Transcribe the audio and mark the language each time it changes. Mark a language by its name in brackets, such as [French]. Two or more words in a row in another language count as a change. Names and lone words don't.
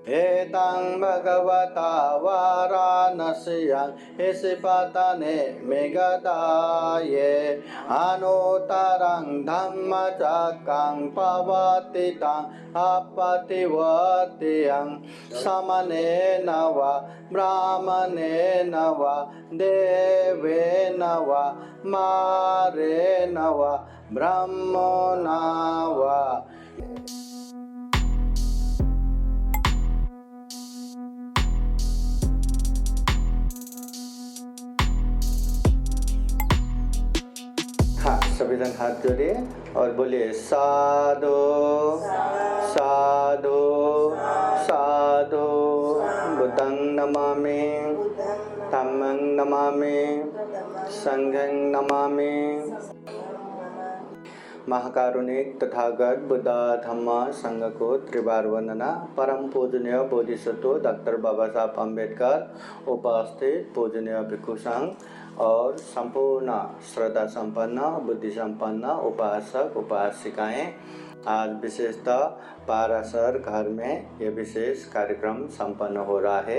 [Pali] Etang bhagavata varanasiyang isipatane megadaye anutarang dhammacakang pavatitang apativatiyang samanena va brahmanena va devena va marena va brahmana va. [Hindi] हाँ, सभी जन हाथ जोड़िए और बोलिए साधु साधु साधु [Pali] बुद्धं नमामि धम्मं नमामि संघं नमामि। [Hindi] महाकारुणिक तथागत बुद्ध धम्म संघ को त्रिवार वंदना। परम पूजनीय बोधिसत्व डॉक्टर बाबा साहब अम्बेडकर, उपस्थित पूजनीय भिक्षु संघ और संपूर्ण श्रद्धा संपन्न बुद्धि संपन्न उपासक उपासिकाएं, आज विशेषतः पारासर घर में यह विशेष कार्यक्रम संपन्न हो रहा है।